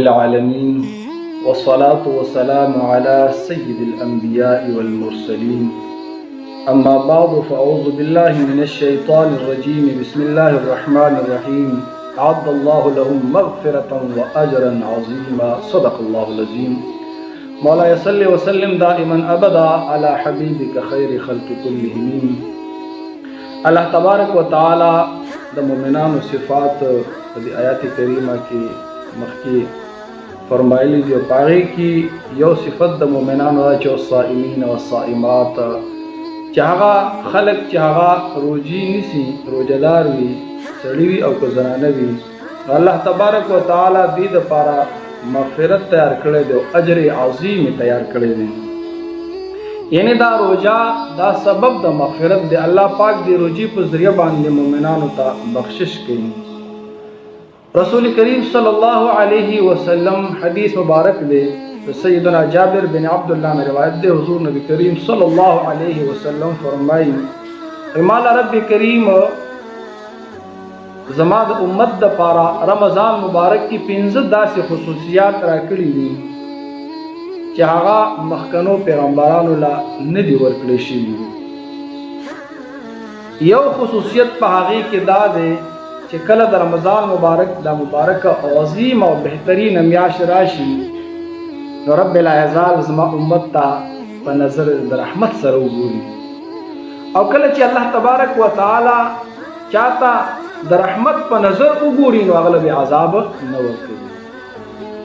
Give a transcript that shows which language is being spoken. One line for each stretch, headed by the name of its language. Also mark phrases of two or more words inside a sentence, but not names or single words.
Arabic: العالمين والصلاة والسلام على سيد الأنبياء والمرسلين أما بعد فأعوذ بالله من الشيطان الرجيم بسم الله الرحمن الرحيم أعد الله لهم مغفرة وأجرا عظيما صدق الله العظيم مولاي صل وسلم دائما أبدا على حبيبك خير خلق كلهم.
Pashto: الله تبارک و تعالی د مؤمنانو صفات د آیات کریمه کې مخکې فرمایلی دی او پاره کې یو صفت د مؤمنانو ده چې
Arabic: الصائمین والصائمات
Pashto: چې هغه خلق چې هغه روزي نیسي روزدار وي سړي وي او که زنانه وي الله تبارک و تعالی دې دپاره مغفرت تیار کړی دی او اجر عظیم تیار کړی دی. یعنی دا روزه دا سبب د مغفرت دی. الله پاک دی روزي په ذریعه باندې مؤمنانو ته بخشش کوي. رسول کریم
Arabic: صلی الله علیه وسلم
Pashto: حدیث مبارک دی سیدنا جابر بن عبداللہ نے روایت دی حضور نبی کریم
Arabic: صلی اللہ علیہ وسلم
Pashto: فرمائی مالا رب کریم زما د امت د پارا رمضان مبارک کی 15 داسې خصوصیات راکړي دي چې هغه مخکنو پیغمبرانو لا نه دي ورکړي شوي. یو خصوصیت په هغه کې دا دی چې کله د رمضان مبارک دا مبارک عظیم او بهترین میاشت راشي نو رب العزال زما امت ته په نظر د رحمت سره وګوري او کله چې الله تبارک و تعالی چاته د رحمت په نظر وګوري نو هغه به عذاب نه ورکوي.